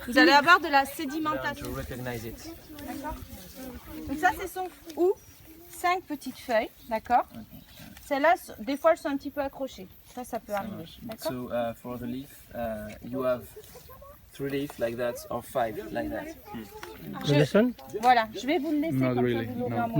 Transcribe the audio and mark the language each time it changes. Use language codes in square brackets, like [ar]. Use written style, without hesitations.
[fr] Vous allez avoir de la sédimentation. [en] To recognize it. [fr] D'accord. Donc ça, ce sont 5 petites feuilles, d'accord? Celles-là, des fois, elles sont un petit peu accrochées. Ça peut arriver, d'accord? [en] So for the leaf, you have 3 leaves like that or 5 like that. [fr] Voilà, je vais vous le laisser comme ça, vous l'aurez en